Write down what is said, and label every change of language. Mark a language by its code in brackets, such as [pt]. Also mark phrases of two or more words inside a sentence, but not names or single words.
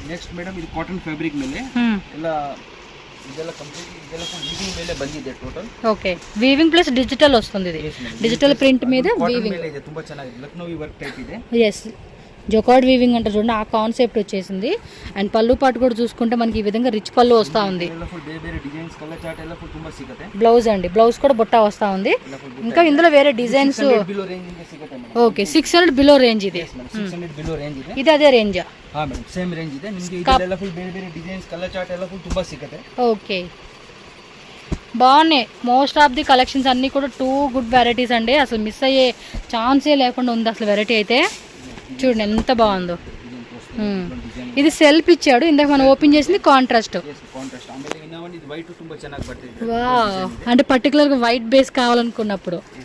[te] నెక్స్ట్ మేడం ఇది కాటన్ ఫ్యాబ్రిక్ [kn] ಮೇಲೆ ಎಲ್ಲ ಇದೆಲ್ಲ ಕಂಪ್ಲೀಟ್ ಇದೆಲ್ಲ ವೀವಿಂಗ್ ಮೇಲೆ ಬಂದಿದೆ ಟೋಟಲ್ [te] ఓకే [en] weaving plus digital [te] వస్తుంది ఇది [en] digital print [te] మీద వీవింగ్ [kn] ಇದೆ ತುಂಬಾ ಚೆನ್ನಾಗಿದೆ ಲಕ್ನೋವಿ [en] work type [kn] ಇದೆ [te] ఎస్ [en] jacquard weaving [te] అంటే చూడండి ఆ కాన్సెప్ట్ వచ్చేసింది. అండ్ పళ్ళు పాటు కూడా చూసుకుంటే మనకి ఈ విధంగా రిచ్ పళ్ళు వస్తూ ఉంది. బ్లౌజ్ అండి, బ్లౌజ్ కూడా బుట్ట వస్తూ ఉంది. ఇంకా ఇందులో వేరే డిజైన్స్. ఓకే, 600 [en] below range [te] ఇది. ఇది అదే రేంజా? [en] same range [kn] ಇದೆ ನಿಮಗೆ. ಇದೆಲ್ಲ ಫುಲ್ ಬೇರೆ ಬೇರೆ ಡಿಸೈನ್ಸ್ [en] colour chart [kn] ಎಲ್ಲ ಫುಲ್ ತುಂಬಾ ಸಿಗುತ್ತೆ. [te] ఓకే, బాగున్నాయి. [en] most of the collections [te] అన్నీ కూడా 2 [en] good varieties [te] అండి. అసలు మిస్ అయ్యే ఛాన్సే లేకుండా ఉంది అసలు వెరైటీ అయితే. చూడండి ఎంత బాగుందో. ఇది సెల్ఫ్ ఇచ్చాడు, ఇందాక మనం ఓపెన్ చేసింది కాంట్రాస్ట్. అంటే పర్టికులర్గా [en] white base [te] కావాలనుకున్నప్పుడు.